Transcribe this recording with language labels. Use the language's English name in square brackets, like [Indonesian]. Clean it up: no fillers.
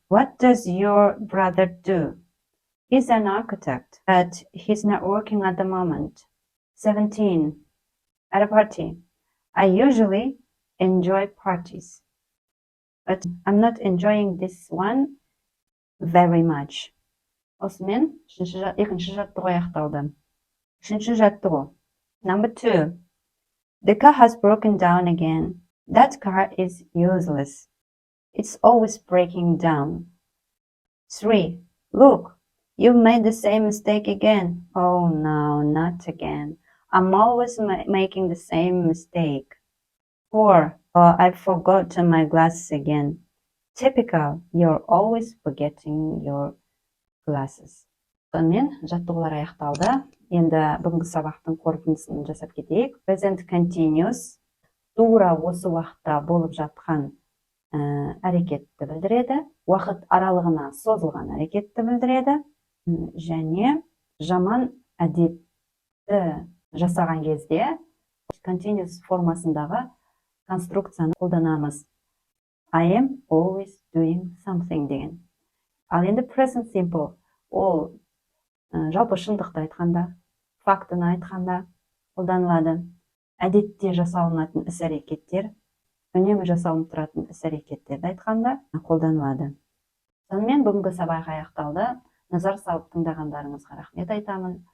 [English] What does your brother do? He's an architect, but he's not working at the moment. 17. At a party. I usually enjoy parties, but I'm not enjoying this one very much. [Kazakh] Осымен екінші жаттығу аяқталды. Үшінші жаттығу. [English] Number 2. The car has broken down again. That car is useless. It's always breaking down. 3. Look, you've made the same mistake again. Oh no, not again. I'm always making the same mistake. 4. Oh, I forgot my glasses again. Typical, you're always forgetting your glasses. [Kazakh] Сонымен жаттығулар аяқталды. Енді бүгінгі сабақтың қорытындысын жасап кетейік. Present continuous тура осы уақытта болып жатқан әрекетті білдіреді. Уақыт аралығына созылған әрекетті білдіреді. Және жаман әдетті жасаған кезде continuous формасындағы конструкцияны қолданамыз. [English] I am always doing something [Kazakh] деген. Ал енді present simple ол жалпы шындықты айтқанда, фактыны айтқанда қолданылады. Әдетте жасалынатын іс-әрекеттер, үнемі жасалынып тұратын іс-әрекеттерді айтқанда қолданылады. Сонымен бүгінгі сабақ аяқталды. Назар салып тыңдағандарыңызға рахмет айтамын.